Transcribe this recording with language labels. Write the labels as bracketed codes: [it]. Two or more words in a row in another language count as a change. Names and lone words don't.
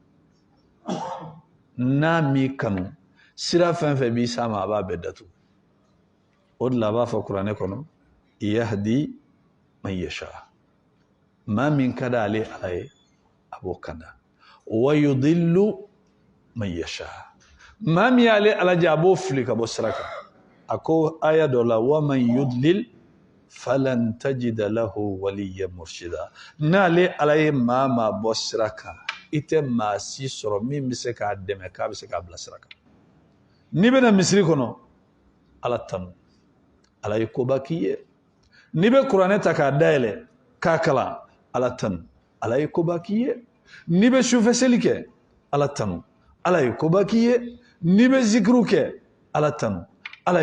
[bm] n'a m'i kanu sira fɛn fɛn b'i s'a ma a b'a bɛɛ datugu o de la a b'a fɔ kuranɛ kɔnɔ [ar] يهدي من يشاء [bm] maa min ka d'ale ala ye a b'o kanda [ar] ويضل من يشاء [bm] maa min y'ale ala jɛ a b'o fili ka bɔ sira kan a ko aya dɔ la [ar] ومن يضلل فلن تجد له وليا مرشدا [bm] n'ale ala ye maa bɔ sira kan i tɛ maa si sɔrɔ min bɛ se k'a dɛmɛ k'a bɛ se k'a bila sira kan n'i bɛna misiri kɔnɔ ala tanu ala ye koba k'i ye n'i bɛ kuranɛ ta k'a dayɛlɛ k'a kalan ala tanu ala ye koba k'i ye n'i bɛ sufɛ seli kɛ ala tanu ala ye koba k'i ye n'i bɛ zikiru kɛ ala tanu ala